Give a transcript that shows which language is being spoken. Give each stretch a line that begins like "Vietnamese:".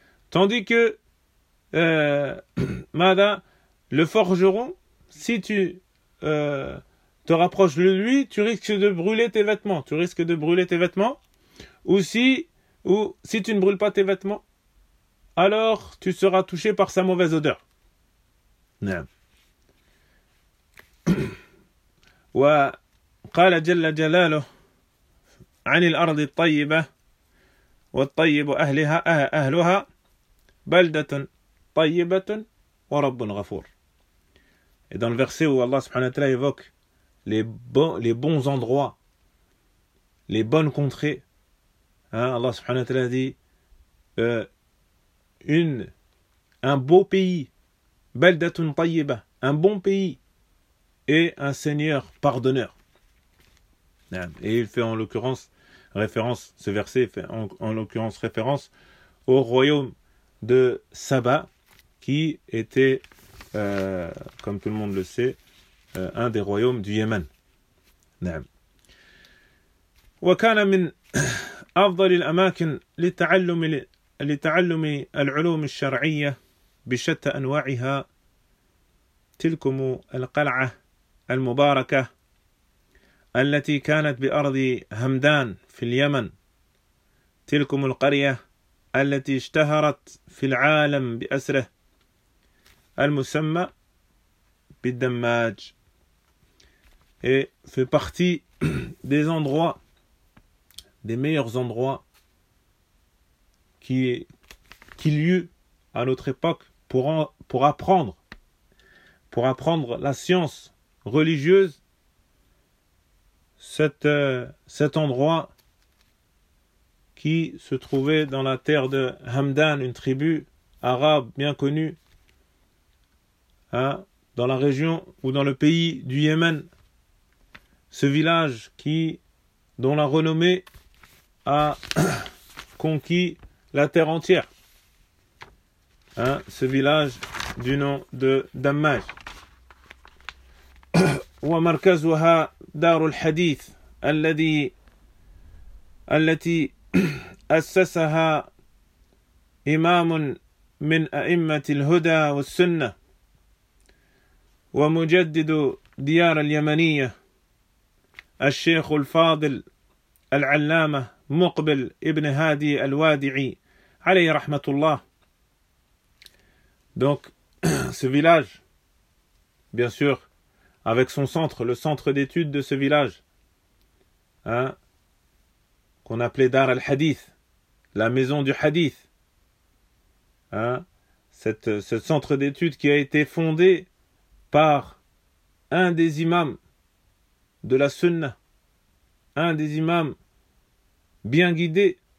French: Tandis que, le forgeron, si tu te rapproches de lui, tu risques de brûler tes vêtements. Tu risques de brûler tes vêtements. Ou si tu ne brûles pas tes vêtements, alors tu seras touché par sa mauvaise odeur.
Arabic: Naam. وقال جل جلاله عن الأرض الطيبة والطيب أهلها أهلها بلدة طيبة ورب غفور.
French: Et dans le verset où Allah subhanahu wa ta'ala évoque les bons endroits, les bonnes contrées, hein, Allah subhanahu wa ta'ala dit un beau pays,
Arabic: بلدة طيبة,
French: un bon pays et un seigneur pardonneur. Et il fait en l'occurrence référence, ce verset fait en l'occurrence référence au royaume de Saba, qui était, comme tout le monde le sait, un des royaumes du Yémen.
Arabic: وكان من أفضل الأماكن لتعلم العلوم الشرعية بشتى أنواعها تلكم القلعة المباركة التي كانت بأرض همدان في اليمن تلكم القرية التي اشتهرت في العالم بأسره المسمى بالدماج.
French: Et fait partie des endroits, des meilleurs endroits qu'il y eut à notre époque pour apprendre la science religieuse, cet endroit qui se trouvait dans la terre de Hamdan, une tribu arabe bien connue, hein, dans la région ou dans le pays du Yémen, ce village dont la renommée a conquis la terre entière, hein, ce village du nom de Dammaj.
Arabic: ومركزها دار الحديث التي أسسها إمام من أئمة الهدى والسنة ومجدد ديار اليمنية الشيخ الفاضل العلامة مقبل ابن هادي الوادعي عليه رحمة الله.
French: Donc, ce village, bien sûr, avec son centre, le centre d'études de ce village, hein, qu'on appelait Dar al-Hadith, la maison du Hadith, hein, ce centre d'études qui a été fondé par un des imams de la Sunna, un des imams bien guidés,